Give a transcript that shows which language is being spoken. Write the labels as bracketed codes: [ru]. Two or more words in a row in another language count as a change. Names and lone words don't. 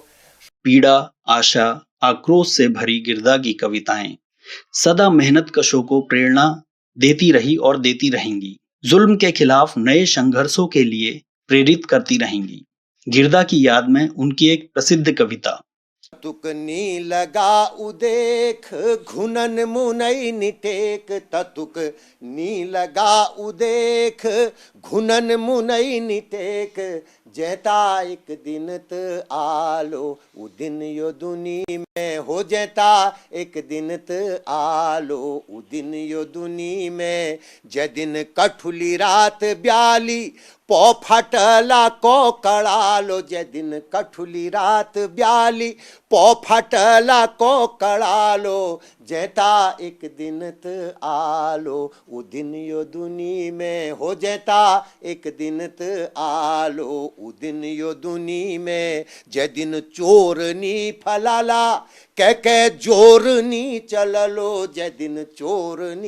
[hi] पीड़ा, आशा, आक्रोश से भरी गिरदा की कविताएं सदा मेहनत कशों को प्रेरणा देती रही और देती रहेंगी। जुल्म के खिलाफ नए संघर्षों के लिए प्रेरित करती रहेंगी। गिरदा की याद में उनकी एक प्रसिद्ध कविता, [kfy] ततुकनी लगा उदेख घुनन मुनई निटेक, ततुक नी लगा उदेख घुनन मुनई निटेक, जैता एक दिन त आलो उदिन यो दुनी में हो, जैता एक दिन त आलो उदिन यो दुनी में। जदिन कठुली रात ब्याली पौ फटला को कड़ालो, जदिन कठुली रात ब्याली पौ फटला को कड़ालो, जैता एक दिन त आलो उ दिन यो दुनी में हो जैता एक दिन त आलो उ दिन यो दुनी में जै दिन चोरनी फलाला कह जोरनी चललो जै दिन चोरनी